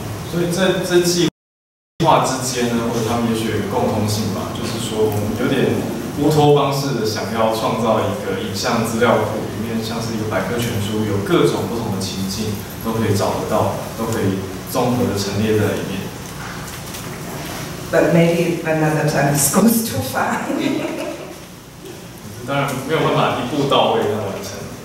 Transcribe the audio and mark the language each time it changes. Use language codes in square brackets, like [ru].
[zh] 所以在这计划之间呢，或者他们也许有一个共通性吧，就是说我们有点乌托邦式的想要创造一个影像资料库，里面像是一个百科全书，有各种不同的情境都可以找得到，都可以综合的陈列在里面。 [en] But maybe another time this goes too far. [zh] 当然没有办法一步到位的完成。